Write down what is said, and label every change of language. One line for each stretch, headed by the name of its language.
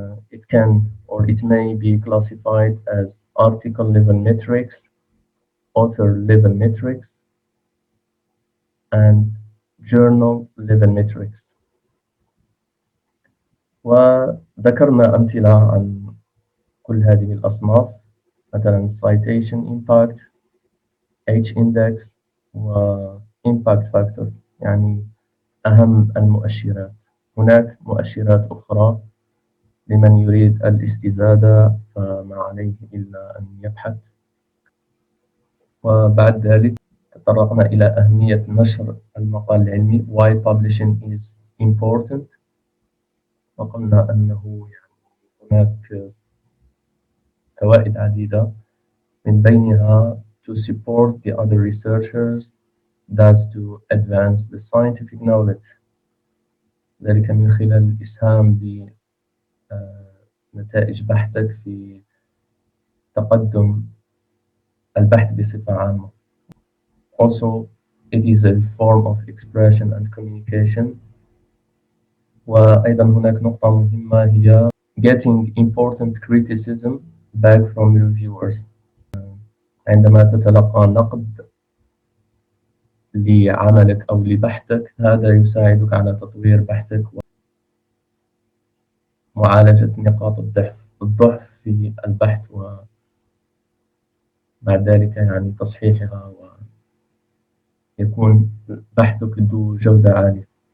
English: It can or it may be classified as article level metrics, author level metrics, and journal level metrics.
Arabic: وذكرنا أمثلة عن كل هذه الأصناف، مثلا citation impact، H-index، و impact factor، يعني أهم المؤشرات. هناك مؤشرات أخرى لمن يريد الاستزادة فما عليه إلا أن يبحث. وبعد ذلك تطرقنا إلى أهمية نشر المقال العلمي،
English: why publishing is important،
Arabic: وقلنا أنه هناك فوائد عديدة، من بينها
English: to support the other researchers, that's to advance the scientific knowledge،
Arabic: ذلك من خلال الإسهام بنتائج بحثك في تقدم البحث بصفة عامة.
English: Also, it is a form of expression and communication.
Arabic: وأيضا هناك نقطة مهمة هي
English: getting important criticism back from reviewers.
Arabic: عندما تتلقى نقد لعملك أو لبحثك، هذا يساعدك على تطوير بحثك ومعالجة نقاط الضعف في البحث، وبعد ذلك يعني تصحيحها ويكون بحثك ذو جودة عالية.